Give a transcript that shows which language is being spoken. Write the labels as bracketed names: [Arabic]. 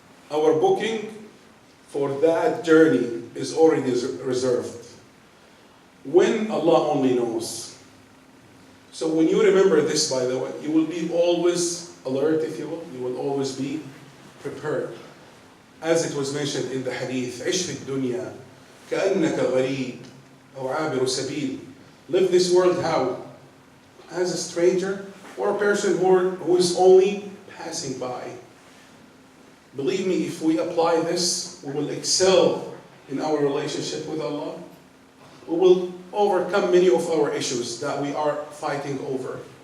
[English] Our booking for that journey is already reserved. When, Allah only knows. So when you remember this, by the way, you will be always alert, if you will. You will always be prepared. As it was mentioned in the hadith, [Arabic] عِشْ فِي الدُّنْيَا كَأَنَّكَ غَرِيبٌ أَوْ عَابِرُ سَبِيلٍ. [English] Live this world how? As a stranger or a person who is only passing by. Believe me, if we apply this, we will excel in our relationship with Allah. We will overcome many of our issues that we are fighting over.